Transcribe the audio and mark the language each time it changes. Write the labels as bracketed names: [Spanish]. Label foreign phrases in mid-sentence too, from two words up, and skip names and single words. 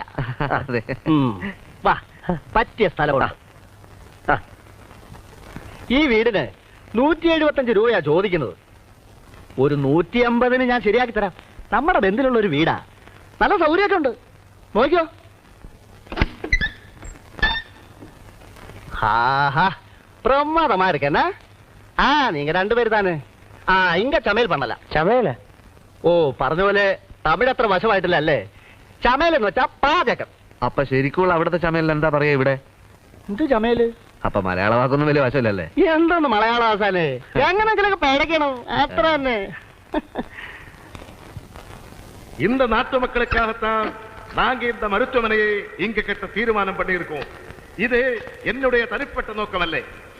[Malayalam] വാ, പറ്റിയ സ്ഥലമാണ്. ഈ വീടിന് 175 രൂപയാ ചോദിക്കുന്നത്. ഒരു 150-ന് ഞാൻ ശരിയാക്കി തരാം. നമ്മുടെ ബന്ധത്തിലുള്ള ഒരു വീടാ, നല്ല സൗകര്യമൊക്കെ ഉണ്ട്. നോക്കിയോ? [Tamil] பிரமாதமா இருக்கேன்னா. நீங்க 2 பேர் தானே? இங்க சமையல் பண்ணலாம். [Malayalam] ചമയല? ഓ, പറഞ്ഞ പോലെ തമിഴ് അത്ര വശമായിട്ടില്ല അല്ലേ? ചമയൽ എന്ന് വെച്ചാ പാചകം. അപ്പൊ ശരിക്കുള്ള അവിടുത്തെ ചമയൽ എന്താ പറയാ ഇവിടെ? എന്ത് ചമയല്? അപ്പൊ മലയാള വാക്കൊന്നും വലിയ വശമില്ലല്ലേ? എന്താണ് മലയാള വാസാല്? എങ്ങനെങ്കിലൊക്കെ പേടക്കണം, അത്ര തന്നെ. [Tamil] இந்த நாட்டு மக்களுக்காகத்தான் நாங்க இந்த மருத்துவமனையை இங்க கட்ட தீர்மானம் பண்ணியிருக்கோம். இது என்னுடைய தனிப்பட்ட நோக்கம் அல்ல.